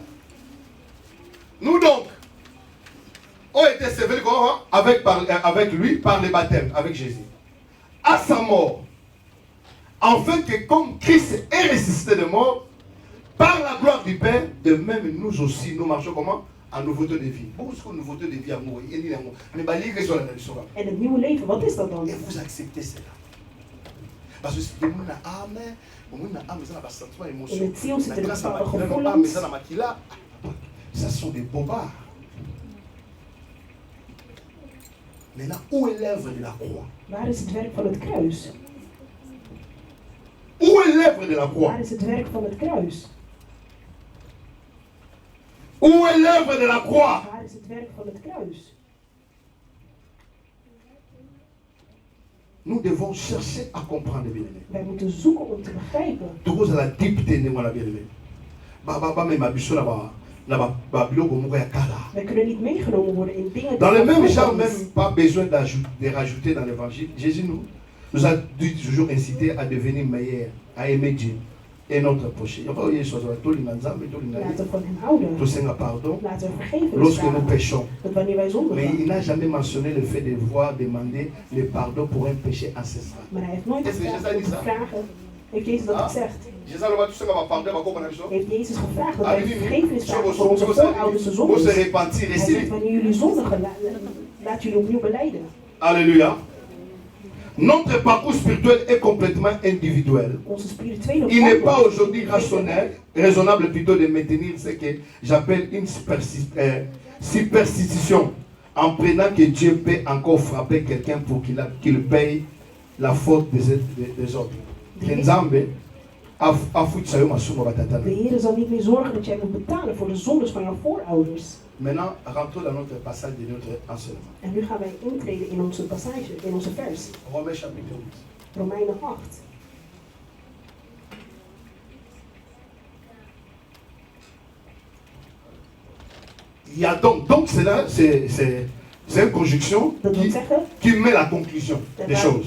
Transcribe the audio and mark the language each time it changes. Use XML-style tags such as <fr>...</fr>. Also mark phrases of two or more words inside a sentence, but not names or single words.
<fr>Nous donc, ont été sévérés avec lui par le baptême, avec Jésus. À sa mort, afin que comme Christ est ressuscité de mort, par la gloire du Père, de même nous aussi, nous marchons comment? En nouveauté de vie. Beaucoup de nouveauté de vie, amour.</fr> <nl>En het nieuwe leven, wat is dat dan?</nl> <fr>Et vous acceptez cela. Parce que c'est des gens qui ont des émotions. Ça sont des bobards. Maintenant, où est l'œuvre de la croix?</fr> <nl>Waar is het werk van het kruis?</nl> <fr>Où est l'œuvre de la croix?</fr> <nl>Waar is het werk van het kruis?</nl> <fr>Où est l'œuvre de la croix?</fr> <nl>Waar is het werk van het kruis?</nl> <fr>Nous devons chercher à comprendre, bien-aimé.</fr> <nl>Wij moeten zoeken om te begrijpen.</nl> <fr>Tout à la dictée de mon bien-aimé.</fr> <nl>Wij kunnen niet meegenomen worden in dingen.</nl> <fr>Dans le même genre, même pas besoin de rajouter dans l'évangile. Jésus nous a toujours incité à devenir meilleurs, à aimer Dieu et notre prochain. Pardon lorsque nous péchons. Mais il n'a jamais mentionné le fait de devoir demander le pardon pour un péché ancestral. Est-ce que Jésus a dit ça?</fr> <nl>Heeft Jezus dat gezegd? Heeft Jezus gevraagd dat wij vergevenis vragen voor onze voorouders en zondes? Hij zegt, wanneer jullie zondigen, laat jullie opnieuw belijden.</nl> <fr>Alléluia. Notre parcours spirituel est complètement individuel. Il n'est pas aujourd'hui raisonnable plutôt de maintenir ce que j'appelle une superstition en prenant que Dieu peut encore frapper quelqu'un pour qu'il paye la faute des autres.</fr> <nl>De Heer zal niet meer zorgen dat jij moet betalen voor de zondes van jouw voorouders.</nl> <fr>Maintenant, rentrons dans notre passage de notre enseignement.</fr> <nl>En nu gaan wij intreden in onze passage, in onze vers.</nl> <fr>Romains chapitre 8.</fr> <nl>Romeinen 8.</nl> <fr>Il y a donc cela, c'est une conjonction qui met la conclusion des choses.</fr>